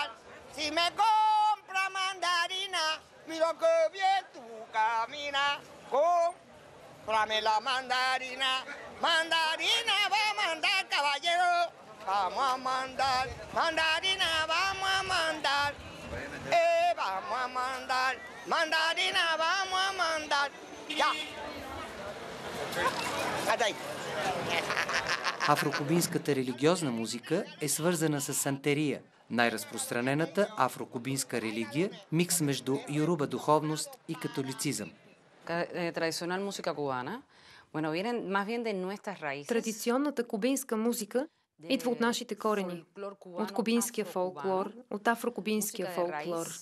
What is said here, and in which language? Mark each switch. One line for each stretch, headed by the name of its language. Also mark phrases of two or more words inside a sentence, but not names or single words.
Spanish: Si me compra mandarina, mira que bien tú caminas, cómprame la mandarina, mandarina va a mandar, caballero, vamos a mandar, mandarina vamos a mandar, vamos a mandar, mandarina vamos a mandar, ya. Hasta ahí.
Bulgarian: Афрокубинската религиозна музика е свързана с сантерия, най-разпространената афрокубинска религия, микс между юруба духовност и католицизъм. Традиционната кубинска музика идва от нашите корени, от кубинския фолклор, от афрокубинския фолклор.